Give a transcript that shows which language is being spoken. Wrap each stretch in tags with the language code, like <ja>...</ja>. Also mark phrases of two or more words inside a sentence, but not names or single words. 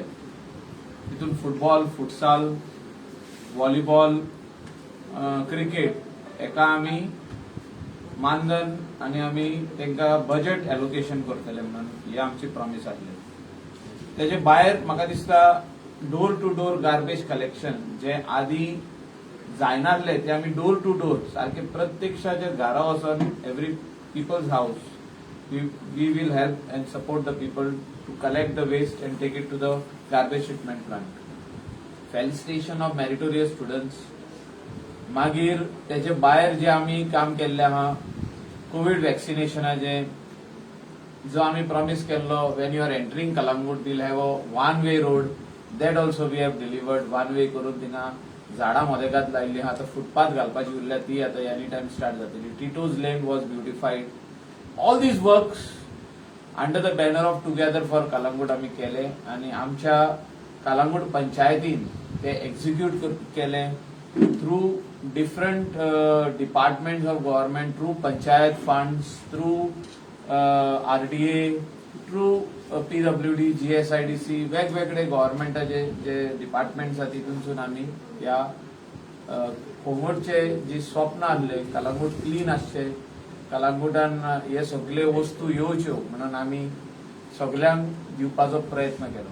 <kok>तितून फुटबॉल, फुटसाल, व्हॉलीबॉल, क्रिकेट एका आम्ही मानधन आणि आम्ही तांकां</kok> <en>budget allocation</en> <kok>करतले म्हणून ही आमची प्रॉमिस आसली. तेजे भायर म्हाका दिसता</kok> <en>door to door garbage collection</en> <kok>जे आदी जायनासले ते आम्ही</kok> <en>door to door</en> <kok>सारखे प्रत्यक्षाच्या घरा वचून</kok> <en>every people's house we will help and support the people to collect the waste and take it to the garbage treatment plant. Felicitation of meritorious students.</en> <kok>मागीर त्याचे भायर जे आम्ही काम केल्ले आहा कोविड वॅक्सिनेशनाचे जो आम्ही प्रॉमिस केल्लो</kok> <en>when you are entering Kalangut we'll have a one way road that also we have delivered. one way</en> <kok>करून थिंगा झाडां मदेगात लायिल्ली आहा. आतां फुटपाथ घालपाची उरल्या ती आतां</kok> <en>any time start</en> <kok>जातली.</kok> <en>Titos Lane was beautified. All these works under the banner of Together for Calangute</en> <kok>आम्ही केले आणि आमच्या कलंगूट पंचायतीन ते एक्झिक्यूट केले</kok> <en>through different departments of government, through panchayat funds, through RDA, through PWD,</en> <kok>GSIDC, वेगवेगळे गव्हर्नमेंटाचे जे डिपार्टमेंट्स आहा तितूनसून आम्ही या कोंगोडचे जी स्वप्न आसले कलंगूट क्लीन आसचे, कलंगूटान हे सगळे वस्तू येवच्यो म्हणून आम्ही सगळ्यांक दिवपाचो प्रयत्न केलो.</kok>